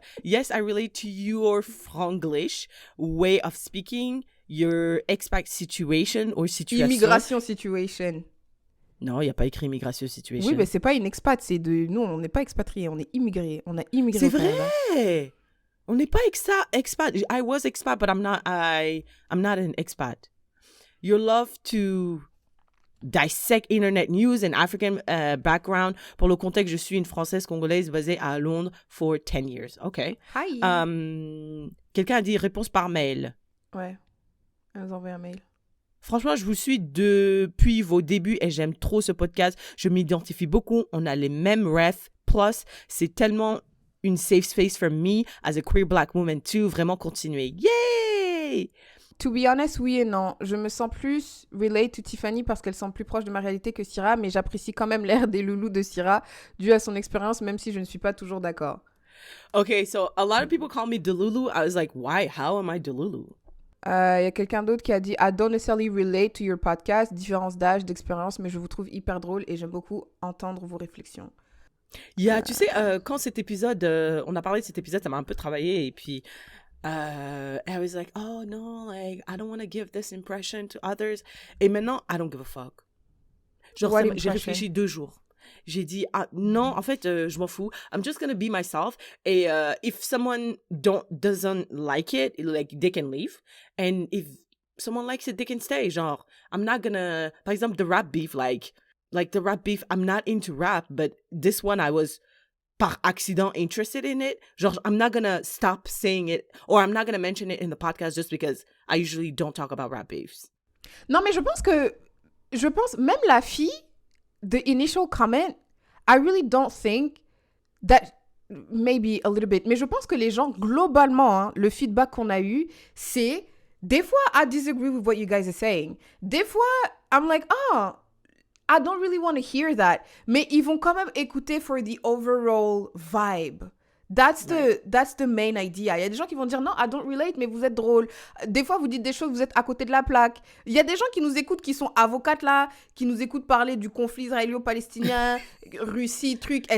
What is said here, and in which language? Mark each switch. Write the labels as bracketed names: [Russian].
[English] Yes, I relate to your Franglish way of speaking, your expat situation or situation. Immigration situation. [French] Non, il n'y a pas écrit [English] immigration situation. [French] Oui, mais c'est pas une expat, c'est de... Nous, on n'est pas expatriés, on est immigrés. On a immigré C'est vrai. On n'est pas expat. [English] I was expat, but I'm not an expat. Your love to dissect internet news and African background. Pour le contexte, je suis une Française congolaise basée à Londres for 10 years. OK. Hi. [French] Quelqu'un a dit réponse par mail. Ouais. Elle nous envoie un mail. Franchement, je vous suis depuis vos débuts et j'aime trop ce podcast. Je m'identifie beaucoup. On a les mêmes refs. Plus, c'est tellement une [English] safe space for me as a queer black woman too. [French] Vraiment continuer. [English] Yay! To be honest, [French] oui et non. Je me sens plus relate to Tiffany parce qu'elle semble plus proche de ma réalité que Syrah, mais j'apprécie quand même l'air des loulous de Syrah dû à son expérience, même si je ne suis pas toujours d'accord. [English] Okay, so a lot of people call me Delulu. I was like, why? How am I Delulu? [French] Y a quelqu'un d'autre qui a dit « [English] I don't necessarily relate to your podcast, [French] différence d'âge, d'expérience, mais je vous trouve hyper drôle et j'aime beaucoup entendre vos réflexions. » Yeah, tu sais, quand cet épisode, on a parlé de cet épisode, ça m'a un peu travaillé et puis... [English] I was like, oh no, like, I don't want to give this impression to others. [French] Et maintenant, [English] I don't give a fuck. [French] Genre, j'ai réfléchi 2 jours. J'ai dit, ah, non, en fait, je m'en fous. [English] I'm just gonna be myself. [French] Et [English] if someone doesn't like it, like, they can leave. And if someone likes it, they can stay. Genre, I'm not gonna, [French] par exemple, [English] the rap beef, like the rap beef, I'm not into rap, but this one, I was... [French] par accident [English] interested in it. Genre, I'm not gonna stop saying it or I'm not gonna mention it in the podcast just because I usually don't talk about rap beefs. [French] Non, mais je pense même la fille, [English] the initial comment, I really don't think that, maybe a little bit, [French] mais je pense que les gens, globalement, hein, le feedback qu'on a eu, c'est, des fois, [English] I disagree with what you guys are saying. [French] Des fois, [English] I'm like, I don't really want to hear that. [French] Mais ils vont quand même écouter [English] for the overall vibe. That's the main idea. [French] Il y a des gens qui vont dire non, [English] I don't relate, [French] mais vous êtes drôle. Des fois, vous dites des choses, vous êtes à côté de la plaque. Il y a des gens qui nous écoutent, qui sont avocates là, qui nous écoutent parler du conflit israélo-palestinien, Russie, truc.